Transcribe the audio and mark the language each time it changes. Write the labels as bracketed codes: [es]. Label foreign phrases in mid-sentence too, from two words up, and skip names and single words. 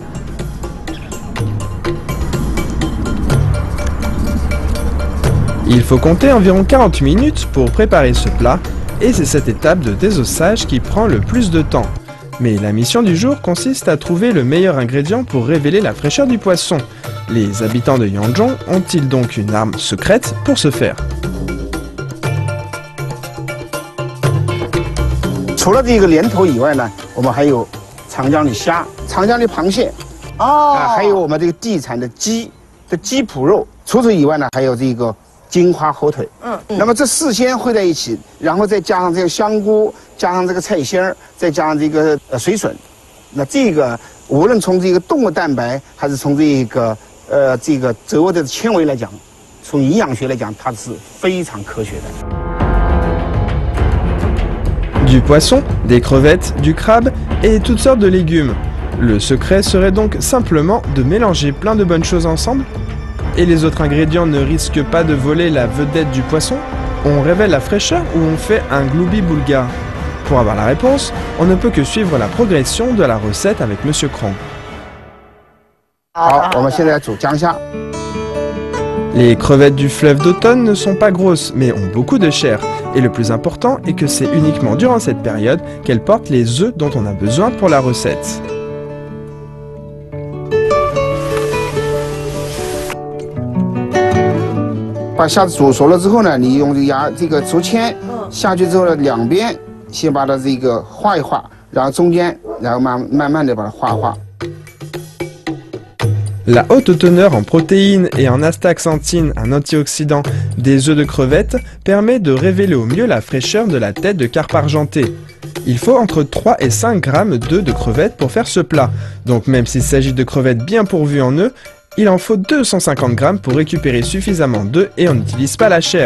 [fr] Il faut compter environ 40 minutes pour préparer ce plat, et c'est cette étape de désossage qui prend le plus de temps. Mais la mission du jour consiste à trouver le meilleur ingrédient pour révéler la fraîcheur du poisson. Les habitants de Yangzhou ont-ils donc une arme secrète pour ce faire? [zh] 除了这个莲头以外呢，我们还有长江的虾、长江的螃蟹，还有我们这个地产的鸡脯肉。除此以外呢，还有这个金华火腿。那么这4鲜烩在一起，然后再加上这个香菇，加上这个菜心儿，再加上这个水笋，那这个无论从这个动物蛋白还是从这个植物的纤维来讲，从营养学来讲，它是非常科学的。 [fr] Du poisson, des crevettes, du crabe et toutes sortes de légumes. Le secret serait donc simplement de mélanger plein de bonnes choses ensemble? Et les autres ingrédients ne risquent pas de voler la vedette du poisson? On révèle la fraîcheur ou on fait un gloubi bulgare? Pour avoir la réponse, on ne peut que suivre la progression de la recette avec Monsieur Krong. Les crevettes du fleuve d'automne ne sont pas grosses, mais ont beaucoup de chair. Et le plus important est que c'est uniquement durant cette période qu'elles portent les œufs dont on a besoin pour la recette. [zh] 把虾子煮熟了之后呢，你用这个竹签下去之后呢，两边先把它这个画一画，然后中间，然后慢慢的把它画画。 [fr] La haute teneur en protéines et en astaxanthine, un antioxydant, des œufs de crevettes permet de révéler au mieux la fraîcheur de la tête de carpe argentée. Il faut entre 3 et 5 grammes d'œufs de crevettes pour faire ce plat, donc même s'il s'agit de crevettes bien pourvues en œufs, il en faut 250 grammes pour récupérer suffisamment d'œufs et on n'utilise pas la chair.